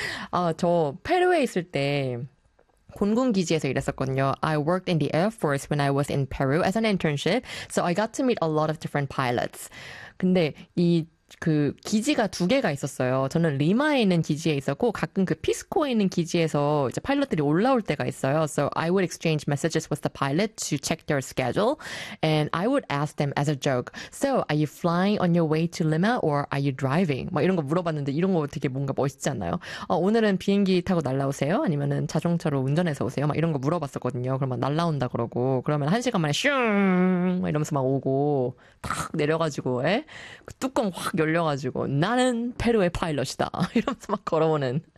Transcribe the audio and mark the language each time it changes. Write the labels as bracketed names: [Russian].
[Korean] 아, 저 페루에 있을 때 공군기지에서 일했었거든요. [English] I worked in the Air Force when I was in Peru as an internship, so I got to meet a lot of different pilots. [Korean] 근데 이그 기지가 두 개가 있었어요. 저는 리마에 있는 기지에 있었고 가끔 그 피스코에 있는 기지에서 이제 파일럿들이 올라올 때가 있어요. [English] So I would exchange messages with the pilot to check their schedule, and I would ask them as a joke. So are you flying on your way to Lima or are you driving? [Korean] 막 이런 거 물어봤는데 이런 거 되게 뭔가 멋있지 않나요? 오늘은 비행기 타고 날라오세요? 아니면은 자동차로 운전해서 오세요? 막 이런 거 물어봤었거든요. 그러면 날라온다 그러고 그러면 한 시간 만에 슝 이러면서 막 오고 탁 내려가지고 에? 그 뚜껑 확 열려가지고 나는 페루의 파일럿이다 이러면서 막 걸어오는